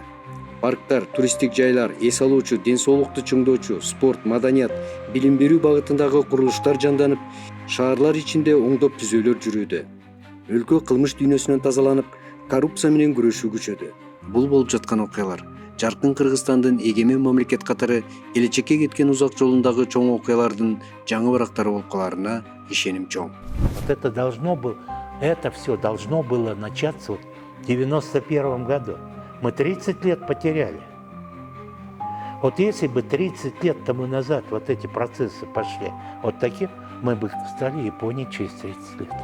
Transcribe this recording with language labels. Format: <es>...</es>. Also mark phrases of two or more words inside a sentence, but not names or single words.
<ky>Парктар, туристтик жайлар, эс алуучу, ден соолукту чыңдоочу, спорт, маданият, билим берүү багытындагы курулуштар жанданып, шаарлар ичинде оңдоп түзөөлөр жүрүүдө. Өлкө кылмыш дүйнөсүнөн тазаланып, коррупция менен күрөшүү күчөдү. Бул болуп жаткан окуялар жаркын Кыргызстандын эгемен мамлекет катары келечекке кеткен узак жолундагы чоң окуялардын жаңы барактары болуп каларына ишеним чоң.</ky> <ru>Это все должно было начаться в 91 году. Мы 30 лет потеряли. Вот если бы 30 лет тому назад вот эти процессы пошли вот такие, мы бы стали Японией через 30 лет.</ru>